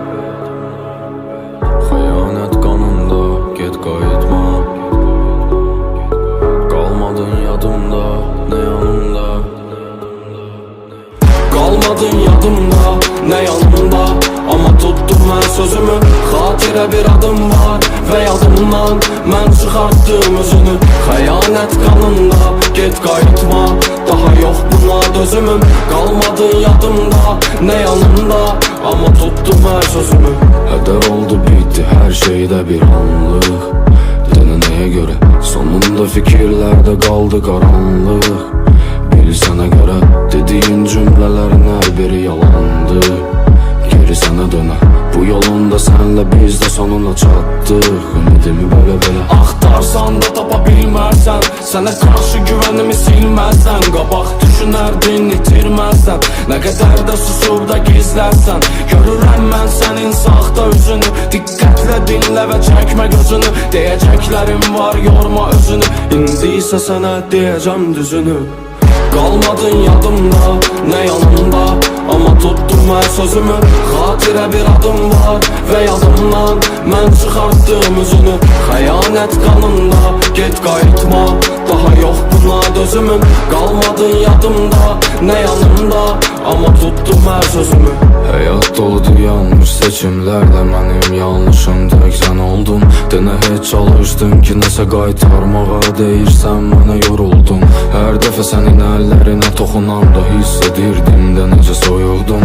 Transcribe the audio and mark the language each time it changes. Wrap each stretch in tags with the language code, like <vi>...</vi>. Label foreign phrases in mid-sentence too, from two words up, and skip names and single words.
<az>Xəyanət qanında, get qayıtma. Kalmadın yadımda, ne yanımda. Kalmadın yadımda, ne yanımda. Ama tuttum mən sözümü. Xatirə bir adım var ve yadımdan. Mən çıxartdım üzünü. Xəyanət qanında, get qayıtma. Daha yok buna dözümüm. Kalmadın yadımda, ne yanımda. Ama tuttum hər sözümü.</az> <tr>Heder oldu bitti her şeyde bir anlık. Dene neye göre? Sonunda fikirlerde kaldı karanlık. Biri sana göre dediğin cümlelerin her biri yalandı. Geri sana döne. Bu yolunda senle biz de sonuna çattık.</tr> <az>Ümidimi böyle Axtarsan da tapa bilmərsən. Sənə qarşı güvənimi silməzsən. Qabaq düşünərdin, itirməzsən. Nə qədər də susub da gizlərsən. Görürəm mən sənin saxta üzünü. Diqqətlə dinlə və çəkmə gözünü. Deyəcəklərim var, yorma özünü. İndi isə sənə deyəcəm düzünü. Kalmadın yadımda, ne yanımda. Ama tuttum her sözümü. Xatirə bir adım var ve yadımdan. Mən çıxartdım üzünü. Xəyanət qanında, get qayıtma. Daha yok buna dözümüm. Kalmadın yadımda, ne yanımda. Ama tuttum her sözümü. Həyat doludur yanlış seçimlərlə. Mənim yanlışım tək sən oldun. Denə heç çalışdım ki nəsə qaytarmağa. Deyirsən mənə yoruldum. Hər dəfə sənin əllərinə toxunanda hiss edirdim də necə soyuqdum.</az>